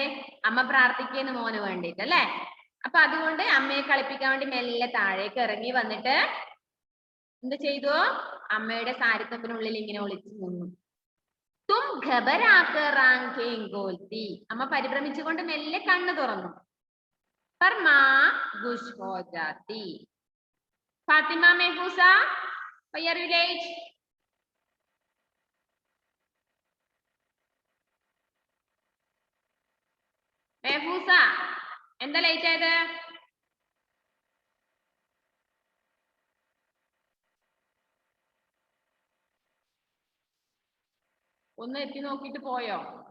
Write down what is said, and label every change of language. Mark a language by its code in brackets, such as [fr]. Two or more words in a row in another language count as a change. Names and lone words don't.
[ml] അമ്മ പ്രാർത്ഥിക്കുന്നു മോന് വേണ്ടിട്ട് അല്ലെ? അപ്പൊ അതുകൊണ്ട് അമ്മയെ കളിപ്പിക്കാൻ വേണ്ടി മെല്ലെ താഴേക്ക് ഇറങ്ങി വന്നിട്ട് എന്ത് ചെയ്തു? അമ്മയുടെ സാരിത്തുമ്പിനുള്ളിൽ ഇങ്ങനെ ഒളിച്ചു നിന്നു. [hi] तुम घबराकर आँखें खोलती. [ml] അമ്മ പരിഭ്രമിച്ചുകൊണ്ട് മെല്ലെ കണ്ണു തുറന്നു. [hi] पर माँ गुश हो जाती. फातिमा महफूसा, [en] why are you late? [ml] മെഹഫൂസ, എന്താ ലേറ്റ് ആയത്? ഒന്ന് എത്തി നോക്കിട്ട് പോയോ?